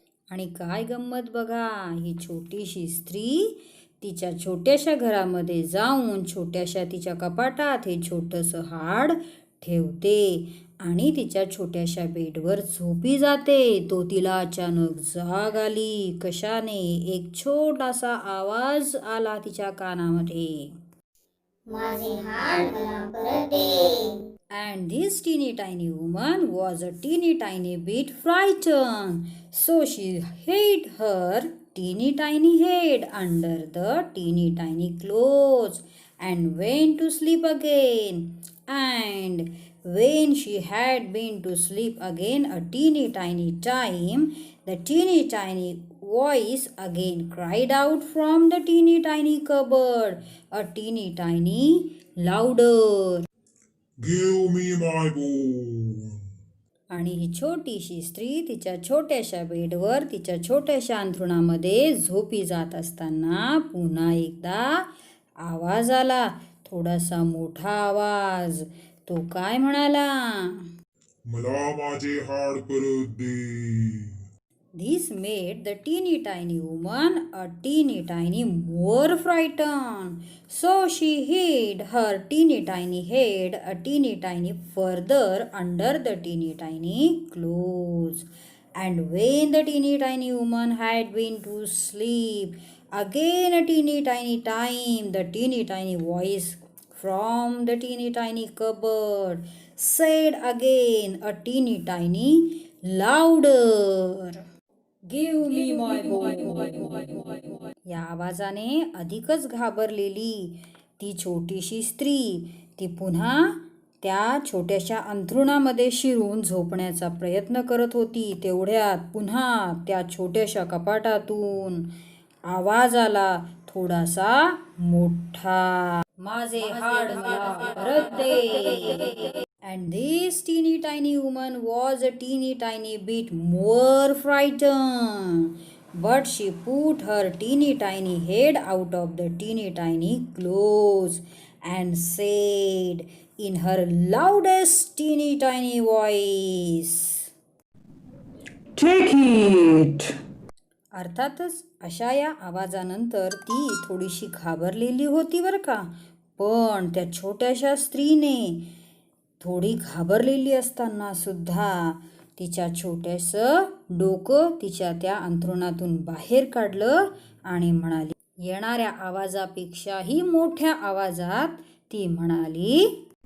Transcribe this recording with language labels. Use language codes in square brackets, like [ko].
[mr] आणि काय गंमत बघा, ही छोटीशी स्त्री तिच्या छोट्याशा घरामध्ये जाऊन छोट्याशा तिच्या कपाटात हे छोटंसं हाड ठेवते आणि तिच्या छोट्याशा बेडवर झोपी जाते. तो तिला अचानक जाग आली. कशाने? एक छोटासा आवाज आला तिच्या कानामध्ये, माझे हाड मला परत दे. [en] And this teeny tiny woman was a teeny tiny bit frightened, so she hid her teeny tiny head under the teeny tiny clothes and went to sleep again. And when she had been to sleep again a teeny tiny time, the teeny tiny voice again cried out from the teeny tiny cupboard, a teeny tiny louder. Give me my bone. [mr] आणि ही छोटीशी स्त्री तिच्या छोट्याशा बेडवर तिच्या छोट्याशा अंथरुणामध्ये झोपी जात असताना पुन्हा एकदा आवाज आला, थोडासा मोठा आवाज. तो काय म्हणाला? मला माझे हाड परत दे. [en] This made the teeny tiny woman a teeny tiny more frightened. So she hid her teeny tiny head a teeny tiny further under the teeny tiny clothes. And when the teeny tiny woman had been to sleep again a teeny tiny time, the teeny tiny voice from the teeny tiny cupboard said again a teeny tiny louder, Give me my bone. [mr] या आवाजाने अधिकच घाबरलेली ती छोटीशी स्त्री ती पुन्हा त्या छोट्याशा अंथरुणामध्ये शिरून झोपण्याचा प्रयत्न करत होती. तेवढ्यात पुन्हा त्या छोट्याशा कपाटातून आवाज आला, थोडासा मोठा, माझे हाड मला परत दे. [en] And this teeny tiny woman was a teeny tiny bit more frightened, but she put her teeny tiny head out of the teeny tiny clothes and said in her loudest teeny tiny voice, Take it. [mr] अर्थातच अशा या आवाजानंतर ती थोडीशी घाबरलेली होती बरं का, पण त्या छोट्याशा स्त्रीने थोडी घाबरलेली असताना सुद्धा तिच्या छोटंसं डोकं तिच्या त्या अंथरुणातून बाहेर काढलं आणि म्हणाली, येणाऱ्या आवाजापेक्षाही मोठ्या आवाजात ती म्हणाली,